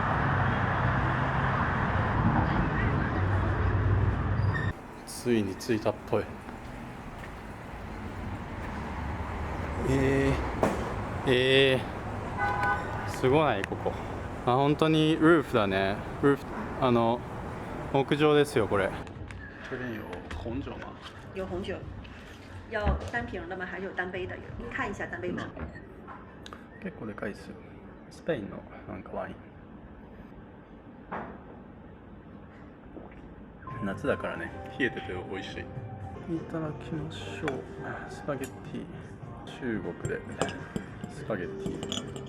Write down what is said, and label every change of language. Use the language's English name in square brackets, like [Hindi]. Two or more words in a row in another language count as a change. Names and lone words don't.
[Japanese] ついに着いたっぽい。すごないここ。本当にルーフだね。屋上ですよこれ。 [Chinese] 这边有红酒吗？有红酒，要单瓶的吗？还是有单杯的？您看一下单杯吗？ [Japanese] 結構でかいですよ。スペインのなんかワイン。夏だからね、冷えてて美味しい。いただきましょう。スパゲッティ。中国でスパゲッティ。